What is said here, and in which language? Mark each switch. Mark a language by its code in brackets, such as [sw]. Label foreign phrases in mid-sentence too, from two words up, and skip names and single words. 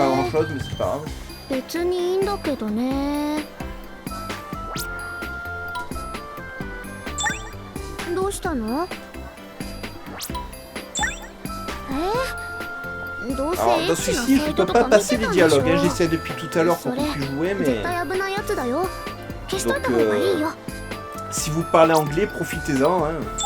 [ja] 別にいいんだけどね。どうしたの？どうせエッチなサイトとか見てたんでしょ。 [fr] J'essaie depuis tout à l'heure pour qu'on puisse jouer, mais... [ja] 絶対危ないやつだよ。消しといた方がいいよ。 [fr] Si vous parlez anglais, profitez-en. Hein.